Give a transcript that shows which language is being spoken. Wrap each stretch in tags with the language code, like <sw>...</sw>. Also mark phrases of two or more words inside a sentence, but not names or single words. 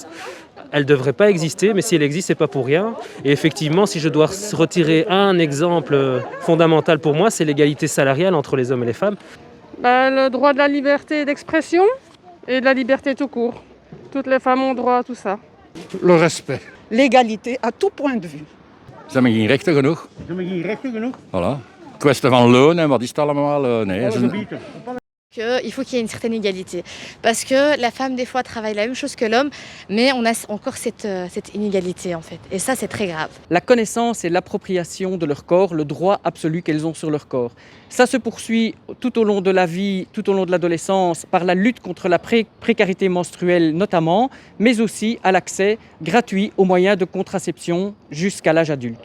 <fr>Elle ne devrait pas exister, mais si elle existe, ce n'est pas pour rien. Et effectivement, si je dois retirer un exemple fondamental pour moi, c'est l'égalité salariale entre les hommes et les femmes. Le droit de la liberté d'expression et de la liberté tout court. Toutes les femmes ont droit à tout ça. Le respect. L'égalité à tout point de vue.</fr> <nl>Ze hebben geen rechten genoeg.</nl> <fr>Voilà.</fr> <nl>Kwestie van loon en wat is het allemaal? Nee.</nl> <fr>Il faut qu'il y ait une certaine égalité. Parce que la femme, des fois, travaille la même chose que l'homme, mais on a encore cette inégalité, en fait. Et ça, c'est très grave. La connaissance et l'appropriation de leur corps, le droit absolu qu'elles ont sur leur corps. Ça se poursuit tout au long de la vie, tout au long de l'adolescence, par la lutte contre la précarité menstruelle notamment, mais aussi à l'accès gratuit aux moyens de contraception jusqu'à l'âge adulte.</fr>